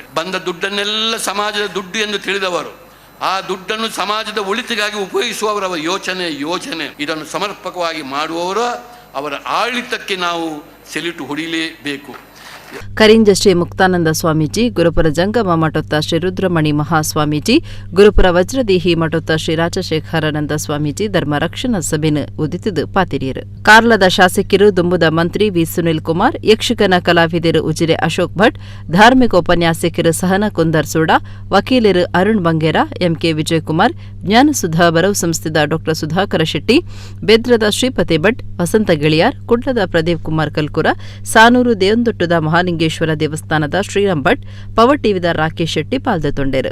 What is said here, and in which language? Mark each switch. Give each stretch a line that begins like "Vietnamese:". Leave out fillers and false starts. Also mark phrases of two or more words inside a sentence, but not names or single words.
Kannada: ಬಂದ ದುಡ್ಡನ್ನೆಲ್ಲ ಸಮಾಜದ ದುಡ್ಡು ಎಂದು ತಿಳಿದವರು ಆ ದುಡ್ಡನ್ನು ಸಮಾಜದ ಒಳಿತಿಗಾಗಿ ಉಪಯೋಗಿಸುವವರ ಯೋಚನೆ ಇದನ್ನು ಸಮರ್ಪಕವಾಗಿ ಮಾಡುವವರು ಅವರ ಆಡಳಿತಕ್ಕೆ ನಾವು ಸೆಲ್ಯೂಟ್ ಹೊಡಿಲೇಬೇಕು.
Tulu: ಕರಿಂಜ ಶ್ರೀ ಮುಕ್ತಾನಂದ ಸ್ವಾಮೀಜಿ, ಗುರುಪುರ ಜಂಗಮ ಮಠೋತ್ತ ಶ್ರೀ ರುದ್ರಮಣಿ ಮಹಾಸ್ವಾಮೀಜಿ, ಗುರುಪುರ ವಜ್ರದೇಹಿ ಮಠೋತ್ತ ಶ್ರೀ ರಾಜಶೇಖರಾನಂದ ಸ್ವಾಮೀಜಿ ಧರ್ಮ ರಕ್ಷಣಾ ಸಭೆನು ಉದಿತಿದು ಪಾತಿರಿಯರು. ಕಾರ್ಲದ ಶಾಸಕರು ದುಂಬುದ ಮಂತ್ರಿ ವಿ ಸುನಿಲ್ ಕುಮಾರ್, ಯಕ್ಷಗಾನ ಕಲಾವಿದರು ಉಜಿರೆ ಅಶೋಕ್ ಭಟ್, ಧಾರ್ಮಿಕ ಉಪನ್ಯಾಸಕರು ಸಹನಾ ಕುಂದರ್ ಸೋಡಾ, ವಕೀಲರು ಅರುಣ್ ಬಂಗೇರ, ಎಂಕೆ ವಿಜಯಕುಮಾರ್, ಜ್ಞಾನಸುಧಾ ಬರವು ಸಂಸ್ಥೆದ ಡಾ ಸುಧಾಕರ ಶೆಟ್ಟಿ, ಬೆದ್ರದ ಶ್ರೀಪತಿ ಭಟ್, ವಸಂತ ಗಿಳಿಯಾರ್, ಕುಡ್ಲದ ಪ್ರದೀಪ್ ಕುಮಾರ್ ಕಲ್ಕುರ, ಸಾನೂರು ದೇವಂದೊಟ್ಟುದ ಮಹಾಲಿಂಗೇಶ್ವರ ದೇವಸ್ಥಾನದ ಶ್ರೀರಾಮ್ ಭಟ್, ಪವರ್ ಟಿವಿದ ರಾಕೇಶ್ ಶೆಟ್ಟಿ ಪಾಲ್ಗೊಂಡರು.